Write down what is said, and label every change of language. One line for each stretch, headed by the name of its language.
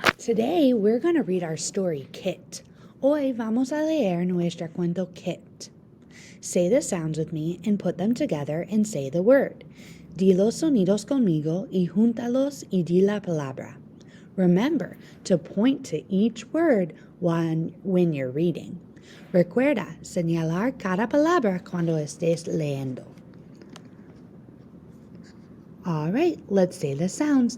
English: Today we're going to read our story, Kit.
Spanish: Hoy vamos a leer nuestro cuento, Kit.
English: Say the sounds with me and put them together and say the word.
Spanish: Di los sonidos conmigo y júntalos y di la palabra.
English: Remember to point to each word when you're reading.
Spanish: Recuerda señalar cada palabra cuando estés leyendo.
English: All right, let's say the sounds.